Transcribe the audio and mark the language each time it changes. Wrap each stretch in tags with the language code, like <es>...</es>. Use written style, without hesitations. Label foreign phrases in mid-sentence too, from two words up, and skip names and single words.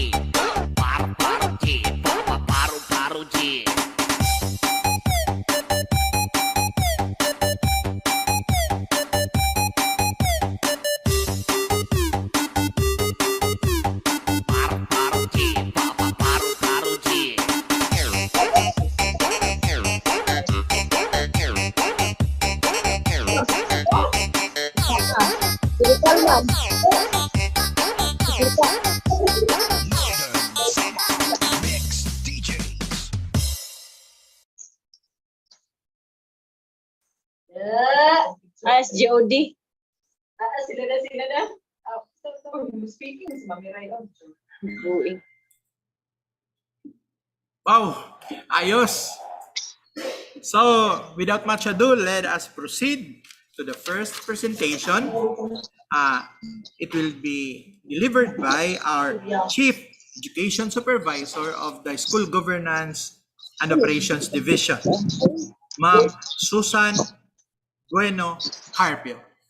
<en>Paru paru chi, papa paru paru chi. Paru paru chi, papa paru paru chi. Northern Summer Mix DJs. SGOD.</en> <tl>Sila na. Speaking si Mami Rayon. Buing. Wow, ayos.</tl> <en>So, without much ado, let us proceed to the first presentation. It will be delivered by our Chief Education Supervisor of the School Governance and Operations Division, Ma'am Susan Bueno Carpio.</en>